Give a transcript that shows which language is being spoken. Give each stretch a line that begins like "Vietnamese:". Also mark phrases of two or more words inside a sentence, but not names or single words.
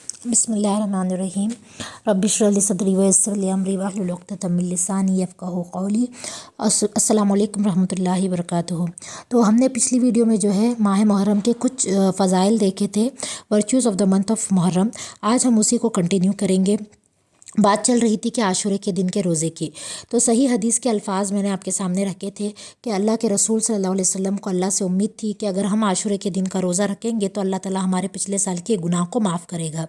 Arabic: بسم الله الرحمن الرحيم. رب اشرح لي صدري ويسر لي أمري واحلل عقدة من لساني يفقهوا قولي. السلام عليكم رحمة الله وبركاته.
Hindi: तो हमने पिछली वीडियो में जो है माह मुहर्रम के कुछ फ़ज़ाइल देखे थे,
English: virtues of the month of Muharram.
Hindi: आज हम उसी को कंटिन्यू करेंगे। बात चल रही थी कि आशूरे के दिन के रोज़े की। तो सही हदीस के अल्फाज मैंने आपके सामने रखे थे कि अल्लाह के रसूल
Arabic: صلى الله عليه وسلم
Hindi: को अल्लाह से उम्मीद थी कि अगर हम आशूरे के दिन का रोज़ा रखेंगे तो अल्लाह ताला हमारे पिछले साल के गुनाह को माफ़ करेगा।